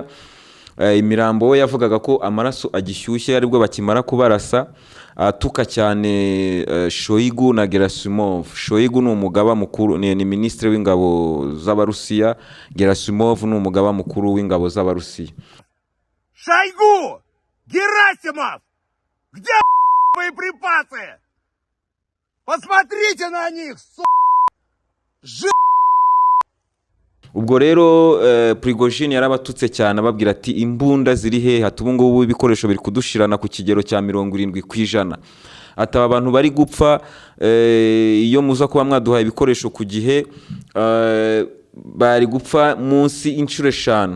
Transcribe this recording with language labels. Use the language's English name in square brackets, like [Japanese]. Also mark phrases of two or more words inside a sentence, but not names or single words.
[Kinyarwanda] Imirambo we yavugaga ko amaraso agishyushye aribwo bakimara kubarasa, atuka cyane Shoigu na Gerasimov. Shoigu ni umugaba mukuru, ni ministre w'ingabo z'Abarusiya, Gerasimov ni umugaba mukuru w'ingabo z'Abarusiya. [Russian] Шойгу! Герасимов! Где боеприпасы? Посмотрите на них, [Kinyarwanda] Ubwo rero Prigozhin yarabatutse cyane ababwira ati imbunda ziri he, ati ubu ngubu ibikoresho biri kudushirana ku kigero cya 70%. Ataba abantu bari gupfa, iyo muza kuba mwaduhaye ibikoresho ku gihe bari gupfa munsi inshuro 5.